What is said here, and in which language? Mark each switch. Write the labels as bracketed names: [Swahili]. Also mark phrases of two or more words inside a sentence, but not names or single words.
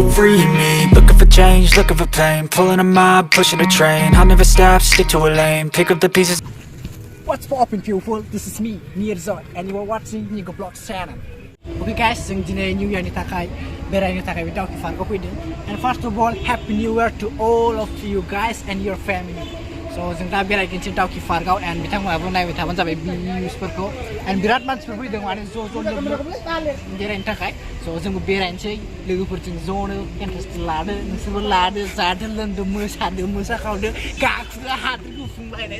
[English] free me. Looking for change, looking for pain. Pulling a mob, pushing a train. I'll never stop, stick to a lane. Pick up the pieces. What's poppin' people? This is me, Nirjoy, and you are watching Nirjoy Vlogs channel. Okay guys, [Bodo] जों दिनै New Year नि थाखाय बेरायनो थाखाय Daoki Park आव फैदों. [English] And first of all, Happy New Year to all of you guys and your family. [Bodo] So जों दा बेरायगोनसै Daoki Park आव and बिथांमोनाबो नायबाय थाबानो जाबाय भिउसफोरखौ. And बिराद मानसिफोर फैदों माने ज' बेरायनो थाखाय. So जोंबो बेरायनोसै लोगोफोरजों ज'नो इन्ट्रेस्ट लादो, नोंसोरबो लादो, जादो, लोंदो, मोसादो, मोसाखावदो, गाखोदो, हादो, गुफुंलायनाय.